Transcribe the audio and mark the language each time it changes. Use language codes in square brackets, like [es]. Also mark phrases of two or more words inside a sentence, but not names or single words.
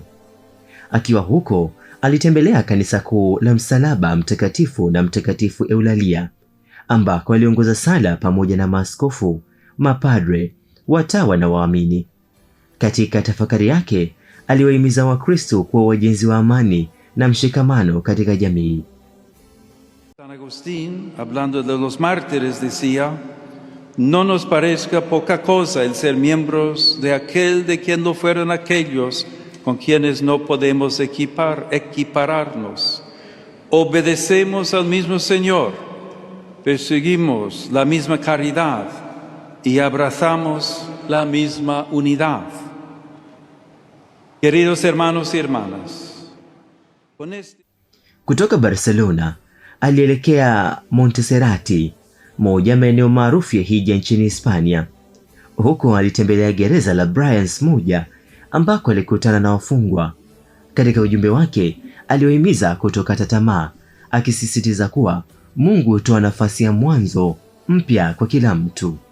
[sw] Akiwa huko, alitembelea kanisa kuu la Msalaba Mtakatifu na Mtakatifu Eulalia, ambako aliongoza sala pamoja na maaskofu, mapadre, watawa na waamini. Katika tafakari yake, aliwahimiza Wakristo kuwa wajenzi wa amani na mshikamano katika jamii. [es] San Agustín, hablando de los mártires, decía: no nos parezca poca cosa el ser miembros de aquel de quien no fueron aquellos con quienes no podemos equipararnos. Obedecemos al mismo Señor, perseguimos la misma caridad y abrazamos la misma unidad. Queridos hermanos y hermanas, [sw] kutoka Barcelona alielekea Montserrat, moja maeneo maarufu ya hija nchini Hispania. Huko alitembelea gereza la Brians moja ambako alikutana na wafungwa. Katika ujumbe wake, aliwahimiza kutokata tamaa, akisisitiza kuwa Mungu hutoa nafasi ya mwanzo mpya kwa kila mtu.